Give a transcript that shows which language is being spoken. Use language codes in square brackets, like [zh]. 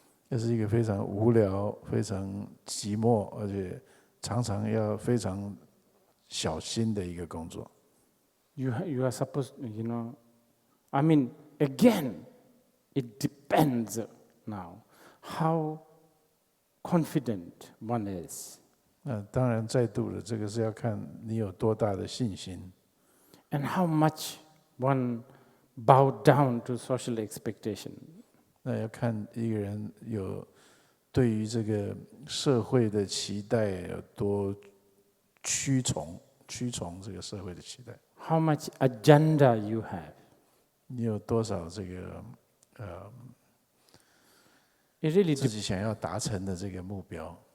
[zh] 这是一个非常无聊、非常寂寞，而且常常要非常小心的一个工作。 [en] You are supposed, I mean, again, it depends now how confident one is. [zh] 当然，再度的，这个是要看你有多大的信心。 [en] And how much one bowed down to social expectation. [zh] 那要看一个人有对于这个社会的期待有多屈从这个社会的期待。 [en] How much agenda you have. [zh] 你有多少这个 [en] It really [zh] 自己想要达成的这个目标？